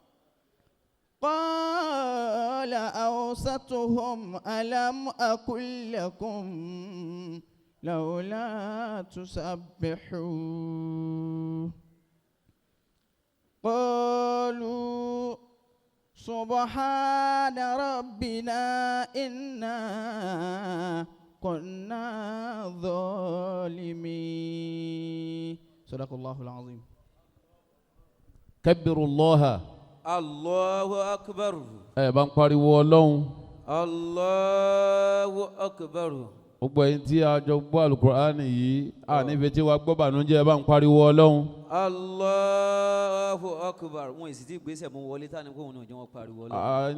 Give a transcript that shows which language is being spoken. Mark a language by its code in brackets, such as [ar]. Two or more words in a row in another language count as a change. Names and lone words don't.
[ar] قال أوسطهم ألم أقل لكم لولا تسبحون قالوا سبحان ربنا إنا كنا ظالمين. صدق الله العظيم. كبروا الله. الله أكبر. [yo] ẹ bá ń pariwo Ọlọ́run. [ar] الله أكبر. [yo] gbogbo ẹ̀yin tí a jọ gbọ́ Al-Qur'ani yìí a níbi tí wàá gbọ́ bànújẹ́ bá ń pariwo Ọlọ́run. [ar] الله أكبر. [yo] Wọ́n èsì tí gbèsè mú wọlé tá ni kó wọn ò jẹ́ wọn pariwo Ọlọ́run.